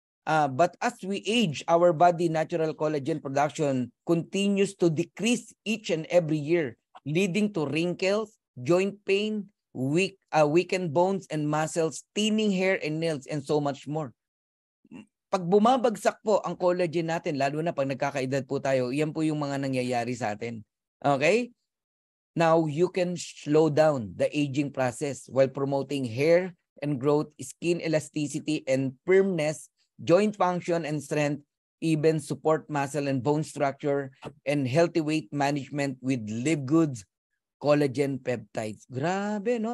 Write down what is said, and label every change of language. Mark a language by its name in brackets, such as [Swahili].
[English] But as we age, our body natural collagen production continues to decrease each and every year, leading to wrinkles, joint pain, weakened bones and muscles, thinning hair and nails, and so much more. [Filipino] Pag bumabagsak po ang collagen natin, lalo na pag nagkakaedad po tayo, yan po yung mga nangyayari sa atin. [English] Okay? Now, you can slow down the aging process while promoting hair and growth, skin elasticity and firmness, joint function and strength, even support muscle and bone structure, and healthy weight management with Live Goods collagen peptides. [Filipino] Grabe, no?